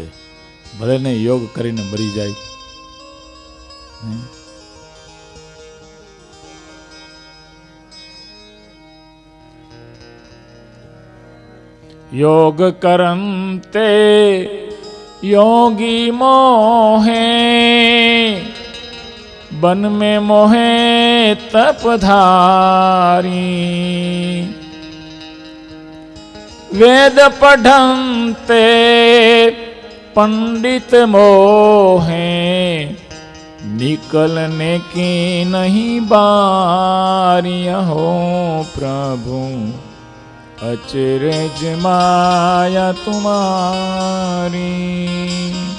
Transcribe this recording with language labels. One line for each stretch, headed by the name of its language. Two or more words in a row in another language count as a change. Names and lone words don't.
Gujarati: ભલે ને યોગ કરીને મરી જાય.
Hindi: योग करंते योगी मोहे बन में मोहे तपधारी वेद पढ़ंते पंडित मोहे निकलने की नहीं बारी हो प्रभु अचरज माया तुम्हारी।